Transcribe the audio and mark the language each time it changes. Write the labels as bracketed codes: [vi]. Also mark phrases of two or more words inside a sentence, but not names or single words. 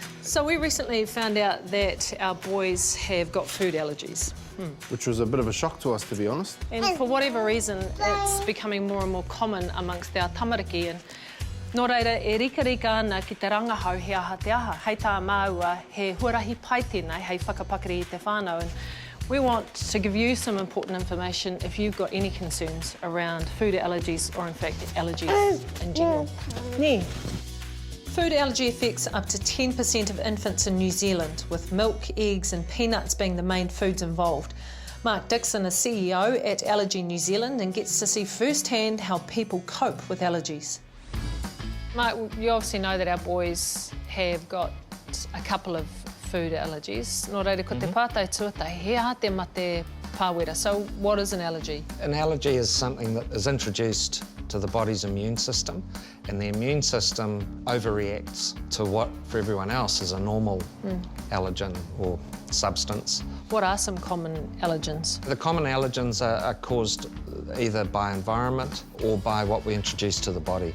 [en] So we recently found out that our boys have got food allergies. Which was a bit of a shock to us, to be honest. And for whatever reason, it's becoming more and more common amongst our tamariki. [mi] And nō reira, e rika ana ki te rangahau he aha te aha. Hei tā māua, he huarahi pai tēnei, hei whakapakari i te whānau. [en] And we want to give you some important information if you've got any concerns around food allergies or, in fact, allergies in general. Yeah. Food allergy affects up to 10% of infants in New Zealand, with milk, eggs and peanuts being the main foods involved. Mark Dixon is CEO at Allergy New Zealand and gets to see firsthand how people cope with allergies. Mark, you obviously know that our boys have got a couple of food allergies. [mi] Nō reira, ko te pātai tuatai, he aha te mate pāwera. [en] So what is an allergy? An allergy is something that is introduced to the body's immune system, and the immune system overreacts to what for everyone else is a normal allergen or substance. What are some common allergens? The common allergens are caused either by environment or by what we introduce to the body.